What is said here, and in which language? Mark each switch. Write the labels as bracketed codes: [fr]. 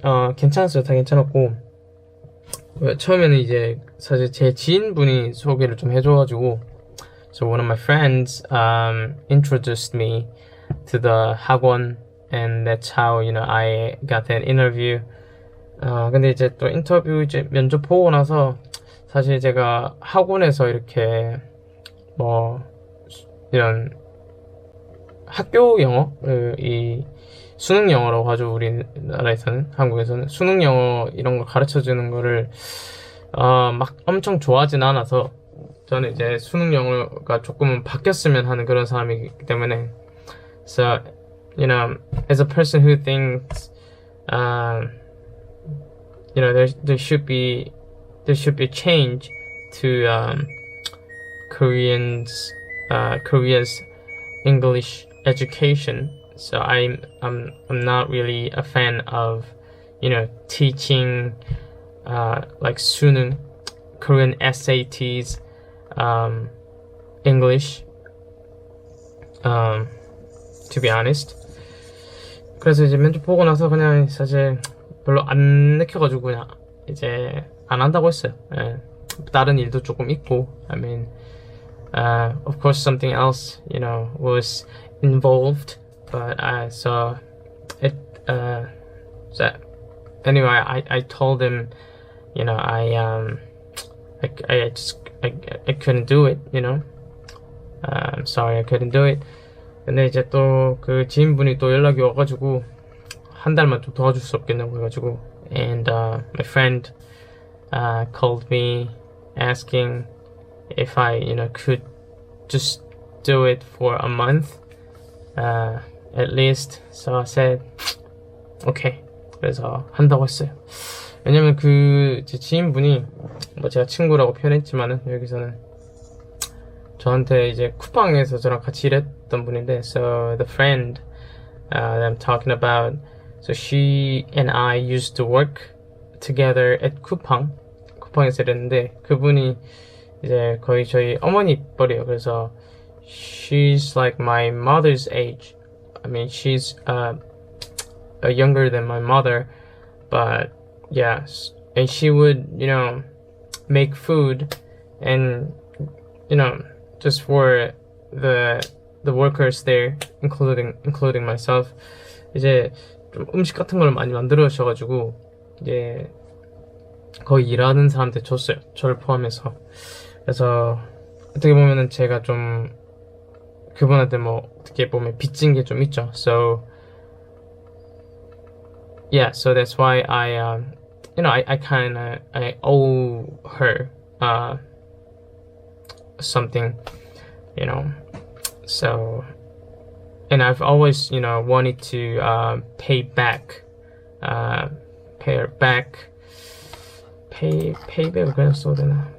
[ko] 괜찮았어요. 다 괜찮았고, 처음에는 이제 사실 제 지인분이 소개를 좀 해줘가지고, [en] so one of my friends introduced me to the 학원, and that's how I got that interview. [ko] 근데 이제 또 인터뷰 이제 면접 보고 나서, 사실 제가 학원에서 이렇게 뭐 이런 학교 영어, 이 수능 영어라고 하죠. 우리나라에서는, 한국에서는 수능 영어 이런 거 가르쳐 주는 거를 막 엄청 좋아하진 않아서, 저는 이제 수능 영어가 조금은 바뀌었으면 하는 그런 사람이기 때문에, [en] so as a person who thinks there should be change to Korea's English education. So I'm not really a fan of teaching like 수능, Korean SATs, English, to be honest. [ko] 그래서 이제 면접 보고 나서 그냥 사실 별로 안 내켜가지고 그냥 이제 안 한다고 했어요. 예. 다른 일도 조금 있고, I mean, [en] Of course, something else, was involved, but so it. So anyway, I told him, I couldn't do it, I'm sorry, I couldn't do it. [ko] 근데 이제 또 그 지인분이 또 연락이 와가지고 한 달만 좀 도와줄 수 없겠냐고 해가지고, [en] and my friend called me asking if I could just do it for a month at least. So I said okay. [ko] 그래서 한다고 했어요. 왜냐면 그 제 지인분이 뭐 제가 친구라고 표현했지만은 여기서는 저한테 이제 쿠팡에서 저랑 같이 일했던 분인데, [en] so the friend that I'm talking about, so she and I used to work together at [ko] 쿠팡에서 일했는데, 그분이 이제 거의 저희 어머니 뻘이에요. 그래서 [en] she's like my mother's age. I mean, she's younger than my mother, but yeah, and she would make food and just for the workers there, including myself. [ko] 이제 좀 음식 같은 걸 많이 만들어 주셔가지고 이제 거의 일하는 사람한테 줬어요, 저를 포함해서. 그래서 어떻게 보면은 제가 좀 그분한테 뭐 어떻게 보면 빚진 게 좀 있죠. [en] So yeah, so that's why I I owe her something, so, and I've always wanted to pay back, pay her back, pay back, [ko] 그냥 써도 되나?